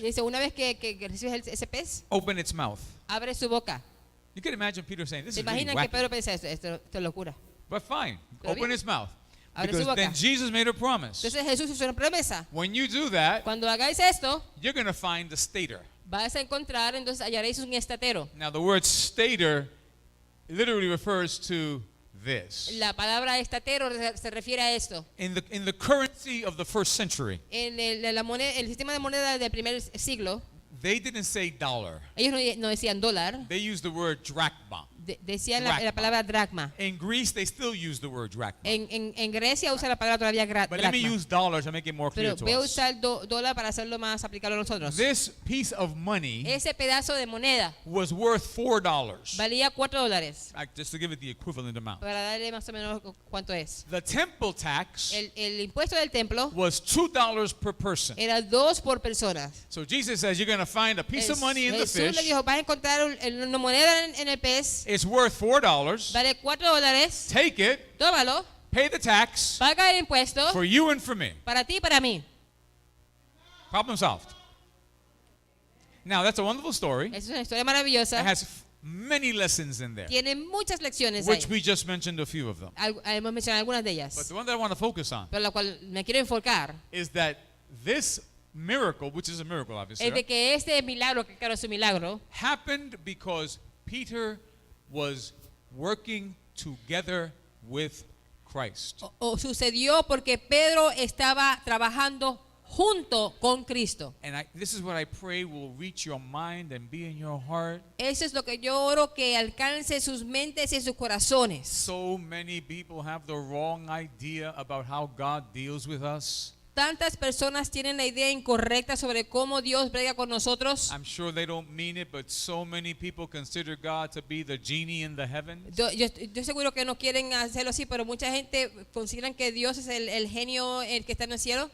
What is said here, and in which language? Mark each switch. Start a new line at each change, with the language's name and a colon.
Spanish: dice, una vez que recibes ese pez,
English: open its mouth.
Spanish: abre su boca.
English: You can imagine Peter saying, "This
Spanish: ¿Se
English: is really
Spanish: imaginan que
English: wacky."
Spanish: Pedro piensa esto es locura?
English: But fine,
Spanish: Pero
English: open
Spanish: bien.
English: its mouth.
Spanish: Abre su
English: Because
Spanish: boca.
English: then Jesus made a promise.
Spanish: Entonces Jesús hizo una promesa.
English: When you do that,
Spanish: Cuando hagáis esto,
English: you're going to find the stater.
Spanish: vas a encontrar, entonces hallaréis un estatero.
English: Now, the word stater literally refers to this.
Spanish: La palabra estatero se refiere a esto.
English: In the currency of the first century,
Spanish: En el sistema de moneda del primer siglo,
English: they didn't say dollar.
Spanish: ellos no decían dólar,
English: They used the word drachma.
Spanish: decían Dracma. la palabra dracma.
English: In Greece, they still use the word drachma.
Spanish: En Grecia usa la palabra todavía
English: But let me
Spanish: dracma.
English: use dollars to make it more clear
Spanish: Pero
English: to
Spanish: voy a
English: us.
Spanish: usar dólar para hacerlo más aplicable a nosotros.
English: This piece of money
Spanish: Ese pedazo de moneda
English: was worth $4.
Spanish: valía $4.
English: Just to give it the equivalent amount.
Spanish: Para darle más o menos cuánto es.
English: The temple tax
Spanish: El impuesto del templo
English: was $2 per person.
Spanish: era 2 por persona.
English: So Jesus says you're going to find a piece of money in the
Spanish: Jesús le
English: fish.
Spanish: dijo, vas a encontrar una moneda en el pez,
English: It's worth $4.
Spanish: vale $4,
English: Take it,
Spanish: tómalo,
English: pay the tax
Spanish: paga el impuesto
English: for you and for me.
Spanish: para ti y para mí.
English: Problem solved. Now, that's a wonderful story.
Spanish: Es una historia
English: It
Spanish: maravillosa.
English: has many lessons in there,
Spanish: Tiene muchas lecciones
English: which
Spanish: ahí.
English: we just mentioned a few of them.
Spanish: Hemos mencionado algunas de
English: But
Spanish: ellas.
English: the one that I want to focus on
Spanish: Pero la cual me quiero enfocar
English: is that this miracle, which is a miracle, obviously,
Spanish: es de que este milagro, que claro es un milagro,
English: happened because Peter was working together with Christ.
Spanish: o sucedió porque Pedro estaba trabajando junto con Cristo.
English: And this is what I pray will reach your mind and be in your heart.
Spanish: Eso es lo que yo oro, que alcance sus mentes y sus corazones.
English: So many people have the wrong idea about how God deals with us.
Spanish: Tantas personas tienen la idea incorrecta sobre cómo Dios brega con nosotros.
English: I'm sure they don't mean it, but so many people consider God to be the genie in the heavens.
Spanish: Yo seguro que no quieren hacerlo así, pero mucha gente consideran que Dios es el genio, el que está en el cielo.